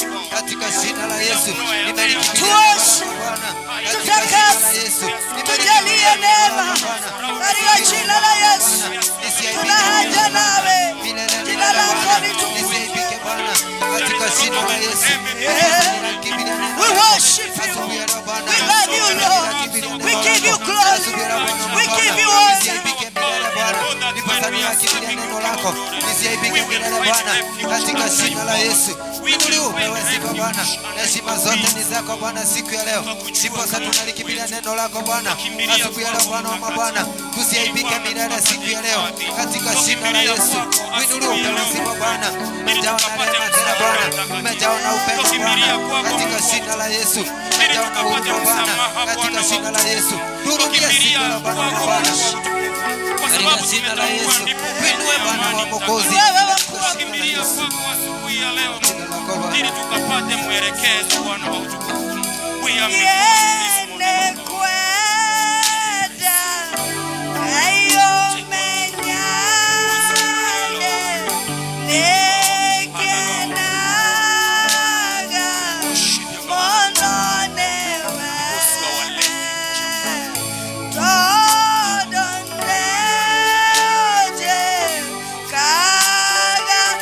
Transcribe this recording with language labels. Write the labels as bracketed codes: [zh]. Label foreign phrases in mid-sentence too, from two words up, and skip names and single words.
[sw] katika jina la Yesu. tuoshe, tutakase, tujalie neema katika jina la Yesu. Tuna haja nawe, jina lako litukuzwe katika jina la Yesu. [en] We worship you. We love you, Lord. We give you glory. We give you honor. [sw] Neno lako lisiaibike milele Bwana, katika jina la Yesu. Upewe sifa Bwana, heshima zote ni zako Bwana siku ya leo. Ndiposa tunalikimbilia neno lako Bwana asubuhi ya leo Bwana wa mabwana, tusiaibike milele siku ya leo katika jina la Yesu. Upewe sifa Bwana, umejawa na rehema tena Bwana, umejawa na upendo Bwana katika jina la Yesu. Umejawa na huruma Bwana katika jina la Yesu. Turudie siku la Bwana wa Bwana katika jina la Yesu. Winue Bwana wa Mwokozi Kimbilia kwako asubuhi ya leo ili tukapate mwelekezo Bwana wa utukufu. [en] We are Yene kwenda ayo menyane nekenaga mononewe todoneje kaga